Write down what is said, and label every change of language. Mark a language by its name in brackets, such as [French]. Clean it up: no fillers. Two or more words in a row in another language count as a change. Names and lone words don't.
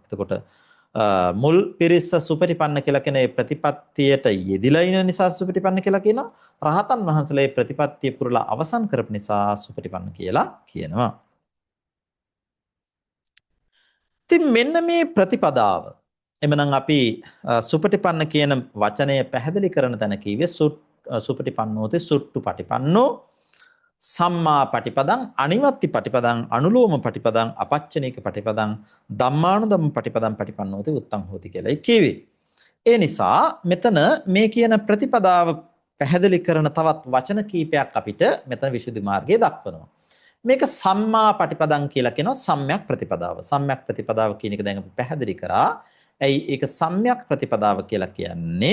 [Sinhala] එතකොට මුල් පිරිස සුපටිපන්න කියලා කියන ඒ ප්‍රතිපත්තියට යෙදිලා ඉන නිසා සුපටිපන්න කියලා කියනවා. රහතන් වහන්සේලා මේ ප්‍රතිපත්තිය පුරලා අවසන් කරපු නිසා සුපටිපන්න කියලා කියනවා. ඉතින් මෙන්න මේ ප්‍රතිපදාව එමනම් අපි සුපටිපන්න කියන වචනය පැහැදිලි කරන තැන කිව්වේ [Pali] සුපටිපන්නෝති සුට්ටු පටිපන්නෝ සම්මා පටිපදං අනිවත්ති පටිපදං අනුලෝම පටිපදං අපච්චනීක පටිපදං ධම්මානුධම්ම පටිපදං පටිපන්නෝති උත්තං හෝති [Sinhala] කියලායි කියවේ. ඒ නිසා මෙතන මේ කියන ප්‍රතිපදාව පැහැදිලි කරන තවත් වචන කීපයක් අපිට මෙතන විසුද්ධි මාර්ගයේ දක්වනවා. මේක [Pali] සම්මා පටිපදං [Sinhala] කියලා කියනවා සම්‍යක් ප්‍රතිපදාව. සම්‍යක් ප්‍රතිපදාව කියන එක දැන් අපි පැහැදිලි කරා. ඇයි ඒක සම්‍යක් ප්‍රතිපදාව කියලා කියන්නේ?